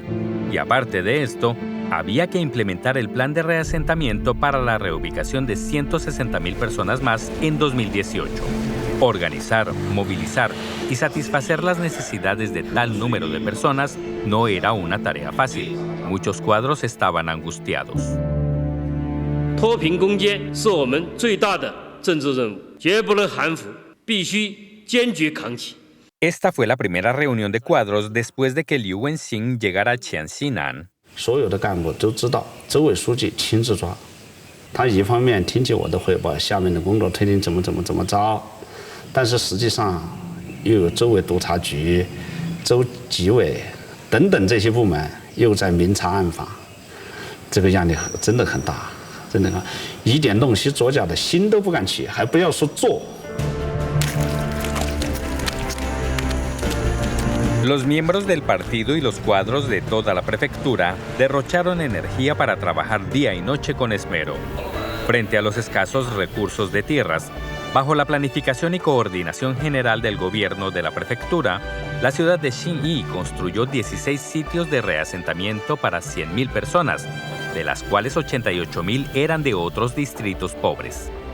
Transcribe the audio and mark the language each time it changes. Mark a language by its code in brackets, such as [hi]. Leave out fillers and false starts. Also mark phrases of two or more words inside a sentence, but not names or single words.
[es] Y aparte de esto, había que implementar el plan de reasentamiento para la reubicación de 160.000 personas más en 2018. Organizar, movilizar y satisfacer las necesidades de tal número de personas no era una tarea fácil. Muchos cuadros estaban angustiados. [zh] 脱贫攻坚是我们最大的政治任务，绝不能含糊，必须坚决扛起。 [es] Esta fue la primera reunión de cuadros después de que Liu Wenxin llegara a Qianxinan. [zh] 所有的干部都知道，州委书记亲自抓，他一方面听取我的汇报，下面的工作推进怎么着，但是实际上又有州委督察局、州纪委等等这些部门又在明察暗访，这个压力真的很大，真的一点弄虚作假的心都不敢起，还不要说做。 [es] Los miembros del partido y los cuadros de toda la prefectura derrocharon energía para trabajar día y noche con esmero. Frente a los escasos recursos de tierras, bajo la planificación y coordinación general del gobierno de la prefectura, la ciudad de Xinyi construyó 16 sitios de reasentamiento para 100.000 personas, de las cuales 88.000 eran de otros distritos pobres.